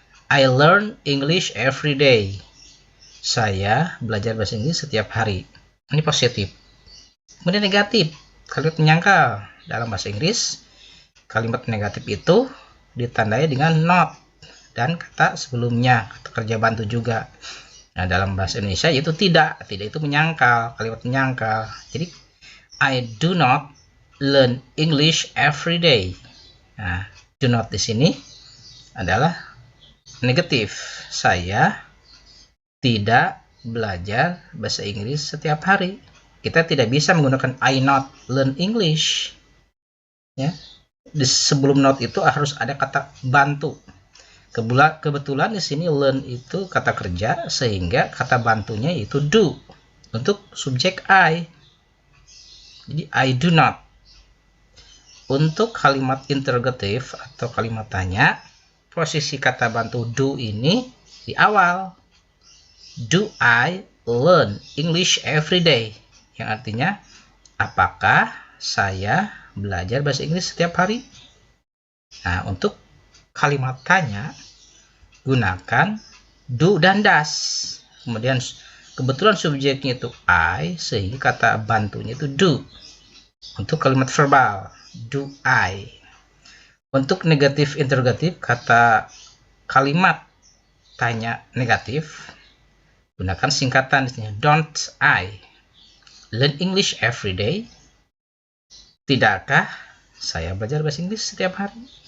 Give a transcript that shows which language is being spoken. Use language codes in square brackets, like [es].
[en] I learn English every day. [id] Saya belajar bahasa Inggris setiap hari. Ini positif. Kemudian negatif, kalimat menyangkal. Dalam bahasa Inggris, kalimat negatif itu ditandai dengan not dan kata sebelumnya, kata kerja bantu juga. Nah, dalam bahasa Indonesia itu tidak itu menyangkal, kalimat menyangkal. Jadi [en] I do not learn English every day. [id] Nah, do not di sini adalah negatif. Saya tidak belajar bahasa Inggris setiap hari. Kita tidak bisa menggunakan [en] I not learn English. [id] Ya. Sebelum not itu harus ada kata bantu. Kebetulan di sini learn itu kata kerja, sehingga kata bantunya itu do untuk subjek I. Jadi [en] I do not. [id] Untuk kalimat interrogatif atau kalimat tanya, posisi kata bantu do ini di awal. [en] Do I learn English every day? [id] Yang artinya, apakah saya belajar bahasa Inggris setiap hari? Nah, untuk kalimat tanya, gunakan do dan does. Kemudian kebetulan subjeknya itu I, sehingga kata bantunya itu do. Untuk kalimat verbal, do I. Untuk negatif interrogatif, kata kalimat tanya negatif, gunakan singkatan di sini. [en] Don't I learn English every day? [id] Tidakkah saya belajar bahasa Inggris setiap hari?